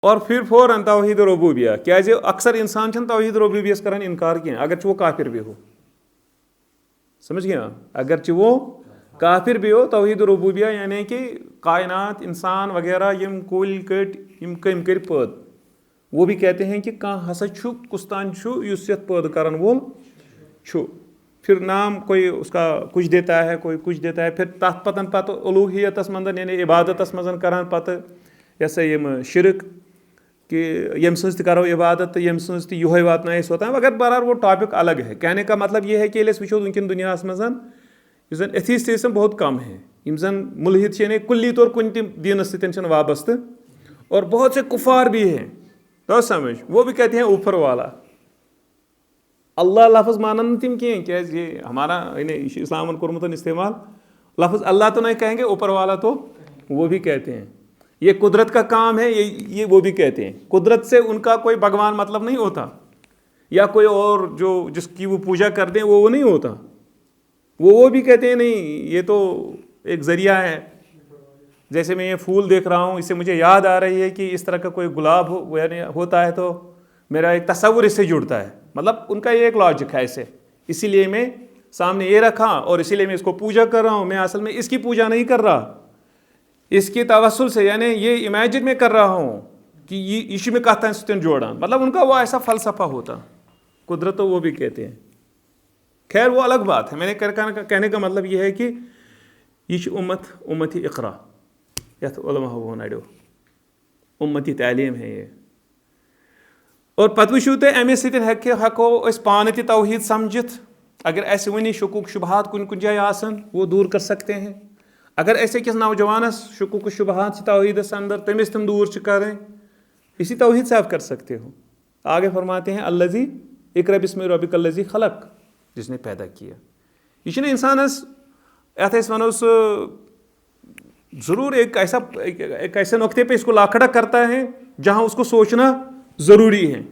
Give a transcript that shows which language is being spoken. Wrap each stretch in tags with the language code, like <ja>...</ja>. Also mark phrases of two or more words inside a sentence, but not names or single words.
<ur>اور پھر فوراً توحید ربوبیہ</ur> <ks>کیازِ اکثر انسان چھنہٕ توحید ربوبیس کران انکار کینٛہہ</ks> <ur>اگرچہ وہ کافر بھی ہو. سمجھ گیا اگرچہ وہ کافر بھی ہو توحید ربوبیہ یعنی کہ کائنات انسان وغیرہ</ur> <ks>یم کُلۍ کٔٹۍ یم کٔمۍ کٔرۍ پٲدٕ</ks> <ur>وہ بھی کہتے ہیں کہ</ur> <ks>کانٛہہ ہسا چھُ کُستان چھُ یُس یتھ پٲدٕ کرن وول چھُ.</ks> <ur>پھر نام کوئی اس کا کچھ دیتا ہے کوئی کچھ دیتا ہے پھر</ur> <ks>تتھ پتہٕ الوہیتس منٛز یعنی عبادتس منٛز کران پتہٕ یہ سا یم شرک کہ یم سٕنٛز تہِ کرو عبادت تہٕ یم سٕنٛز تہِ یہوے واتنایہِ أسۍ اوتام</ks> <ur>مگر بہرحال وہ ٹاپک الگ ہے. کہنے کا مطلب یہ ہے کہ</ur> <ks>ییٚلہِ أسۍ وٕچھو وٕنکیٚن دُنیاہس منٛز یُس زن ایتھیسٹزم</ks> <ur>بہت کم ہے</ur> <ks>یم زن ملحد چھِ یعنی کُلی طور کُنہِ تہِ دیٖنس سۭتۍ چھِنہٕ وابستہٕ</ks> <ur>اور بہت سے کفار بھی ہیں تو سمجھ وہ بھی کہتے ہیں اوپر والا.</ur> <ks>اللہ لفظ مانن نہٕ تِم کینٛہہ کیازِ</ks> <ur>یہ ہمارا</ur> <ks>یعنی یہ چھُ اسلامن کوٚرمُت استعمال لفظ اللہ</ks> <ur>تو نہیں کہیں گے اوپر والا تو وہ بھی کہتے ہیں. یہ قدرت کا کام ہے یہ وہ بھی کہتے ہیں. قدرت سے ان کا کوئی بھگوان مطلب نہیں ہوتا یا کوئی اور جو جس کی وہ پوجا کر دیں وہ نہیں ہوتا. وہ بھی کہتے ہیں نہیں یہ تو ایک ذریعہ ہے. جیسے میں یہ پھول دیکھ رہا ہوں اس سے مجھے یاد آ رہی ہے کہ اس طرح کا کوئی گلاب ہوتا ہے تو میرا ایک تصور اس سے جڑتا ہے. مطلب ان کا یہ ایک لاجک ہے ایسے اسی لیے میں سامنے یہ رکھا اور اسی لیے میں اس کو پوجا کر رہا ہوں. میں اصل میں اس کی پوجا نہیں کر رہا اس کی توسل سے یعنی یہ امیجن میں کر رہا ہوں کہ</ur> <ks>یہ چھُ مےٚ کتھ تانۍ سۭتۍ جوڑان.</ks> <ur>مطلب ان کا وہ ایسا فلسفہ ہوتا. قدرت تو وہ بھی کہتے ہیں. خیر وہ الگ بات ہے. میں نے کہنے کا مطلب یہ ہے کہ</ur> <ks>یہ چھُ امتی اقرا یتھ علماء ونڑیو</ks> <ur>امتی تعلیم ہے یہ.</ur> <ks>اور پتہٕ وٕچھِو تُہۍ اَمے سۭتۍ ہٮ۪کو أسۍ پانہٕ تہِ توحیٖد سمجھِتھ. اگر اَسہِ وٕنہِ شکوک شبہات کُنہِ کُنہِ جایہِ آسن</ks> <ur>وہ دور کر سکتے ہیں. اگر ایسے کس نوجوانس شکوک شبہات سے توحیدس اندر تمس تم دور کریں اسی توحید سے آپ کر سکتے ہو. آگے فرماتے ہیں</ur> <ar>الذی اقرأ بسم ربک الذی خلق</ar> <ur>جس نے پیدا کیا.</ur> <ks>یہ چھُنہٕ انسانس یتھ أسۍ ونو سُہ ضرور</ks> <ur>ایک ایسے نقطے پہ اس کو لاکھڑا کرتا ہے جہاں اس کو سوچنا ضروری ہے.</ur>